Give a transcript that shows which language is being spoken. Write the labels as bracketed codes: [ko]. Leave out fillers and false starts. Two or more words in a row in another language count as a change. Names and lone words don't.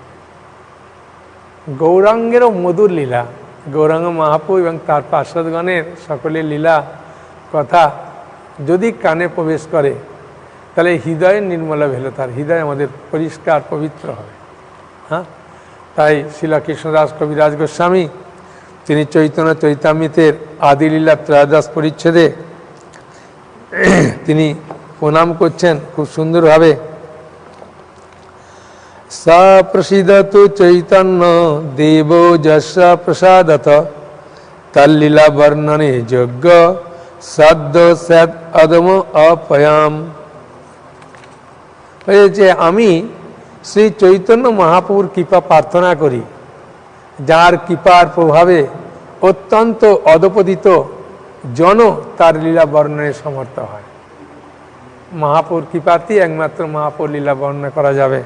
[bn] গৌরাঙ্গেরও মধুর লীলা, গৌরাঙ্গ মহাপ্রভু এবং তার পার্শ্বদগণের সকলের লীলা কথা যদি কানে প্রবেশ করে তাহলে হৃদয়ের নির্মল ভেলতার, হৃদয় আমাদের পরিষ্কার পবিত্র হবে। হ্যাঁ, তাই শ্রীল কৃষ্ণদাস কবিরাজ গোস্বামী তিনি চৈতন্য চরিতামৃতের আদিলীলা ত্রয়োদশ পরিচ্ছেদে তিনি প্রণাম করছেন খুব সুন্দরভাবে। [sa] सा प्रसीदतु चैतन्य देवो जस्य प्रसादत, तल्लीला वर्णने योग्य सद्य सद अदम अपयाम। [bn] যে আমি শ্রী চৈতন্য মহাপ্রভুর কৃপা প্রার্থনা করি, যার কৃপার প্রভাবে অত্যন্ত অধপতিত জন তার লীলা বর্ণনে সমর্থ হয়। মহাপ্রভুর কৃপাতেই একমাত্র মহাপ্রভুর লীলা বর্ণনা করা যাবে।